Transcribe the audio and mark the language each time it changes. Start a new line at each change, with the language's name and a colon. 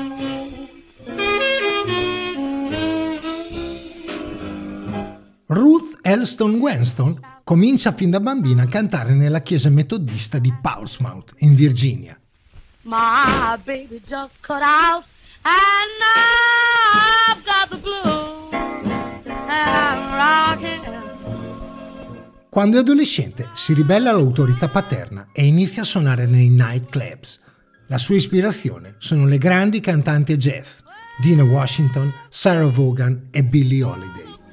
Italian: Winston comincia fin da bambina a cantare nella chiesa metodista di Portsmouth, in Virginia.
English: My baby just cut out and now I've got the blues and I'm rocking.
Italian: Quando è adolescente si ribella all'autorità paterna e inizia a suonare nei nightclubs. La sua ispirazione sono le grandi cantanti jazz, Dinah Washington, Sarah Vaughan e Billie Holiday.